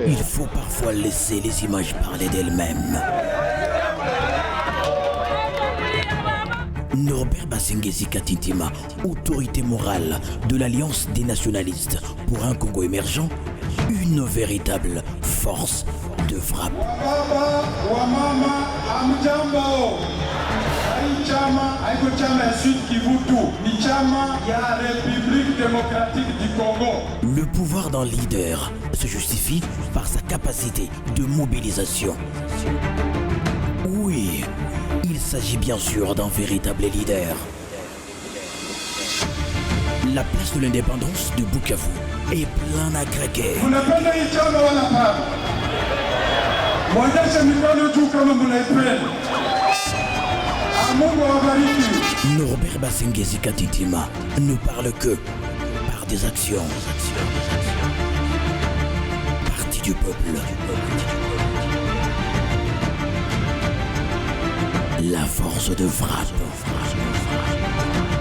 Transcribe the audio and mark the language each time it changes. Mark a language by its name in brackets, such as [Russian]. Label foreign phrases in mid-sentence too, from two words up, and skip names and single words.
[French] Il faut parfois laisser les images parler d'elles-mêmes. Norbert Basengezi Katintima, autorité morale de l'Alliance des nationalistes pour un Congo émergent, une véritable force de frappe. [Swahili] Wamama, amjambo. Chama haiko chama ya Sud Kivu tu, ni chama ya République démocratique du Congo. [French] Le pouvoir d'un leader se justifie par sa capacité de mobilisation. Oui, il s'agit bien sûr d'un véritable leader. La place de l'indépendance de Bukavu est pleine à craquer. [Swahili] Munapenda hii chama wala hapana? Mwonyeshe mikono juu kama mnaipenda. [French] Norbert Basengezi Katintima ne parle que par des actions. Parti du peuple. La force de frappe.